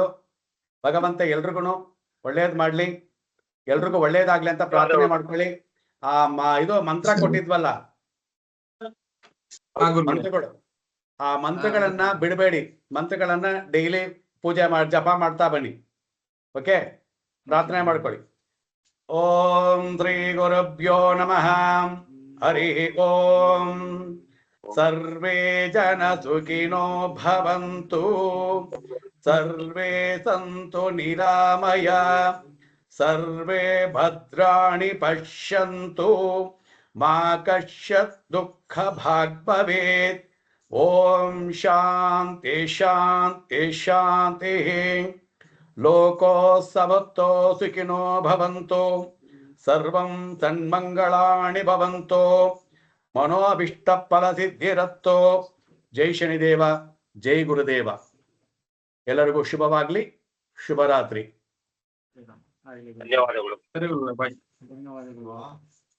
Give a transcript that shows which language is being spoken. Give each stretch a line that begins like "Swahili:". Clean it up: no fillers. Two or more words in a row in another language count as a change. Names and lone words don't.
Kannada: ಭಗವಂತ ಎಲ್ರಿಗೂ ಒಳ್ಳೇದ್ ಮಾಡ್ಲಿ, ಎಲ್ರಿಗೂ ಒಳ್ಳೇದಾಗ್ಲಿ ಅಂತ ಪ್ರಾರ್ಥನೆ ಮಾಡ್ಕೊಳ್ಳಿ. ಇದು ಮಂತ್ರ ಕೊಟ್ಟಿದ್ವಲ್ಲ, ಮಂತ್ರಗಳು, ಆ ಮಂತ್ರಗಳನ್ನ ಬಿಡಬೇಡಿ. ಮಂತ್ರಗಳನ್ನ ಡೈಲಿ ಪೂಜೆ ಜಪ ಮಾಡ್ತಾ ಬನ್ನಿ. ಓಕೆ, ಪ್ರಾರ್ಥನೆ ಮಾಡ್ಕೊಳ್ಳಿ.
Sanskrit: ಓಂ ಶ್ರೀ ಗುರುಭ್ಯೋ ನಮಃ. ಹರಿ ಓಂ. ಸರ್ವೇ ಜನ ಸುಖಿನೋ ಭವಂತು. ಸರ್ವೇ ಸಂತು ನಿರಾಮಯ ಸರ್ವೇ ಭದ್ರಾಣಿ ಪಶ್ಯಂತು ಮಾ ಕಶ್ಚಿತ್ ದುಃಖ ಭಾಗ್ ಭವೇತ್. ಓಂ ಶಾಂತಿ ಶಾಂತಿ ಶಾಂತಿ. ಲೋಕೋ ಸಮರ್ಥೋ ಸುಖಿನೋ ಭವಂತು. ಸರ್ವಂ ಸನ್ಮಂಗಳಾನಿ ಭವಂತು. ಮನೋಭೀಷ್ಟ ಫಲ ಸಿದ್ಧಿರತ್ತೋ. ಜೈ ಶನಿದೇವ, ಜೈ ಗುರುದೇವ.
Kannada: ಎಲ್ಲರಿಗೂ ಶುಭವಾಗ್ಲಿ. ಶುಭರಾತ್ರಿ. ಧನ್ಯವಾದಗಳು. ಸರಿ ಗುರುಗಳೇ, ಬಾಯ್. ಧನ್ಯವಾದಗಳು.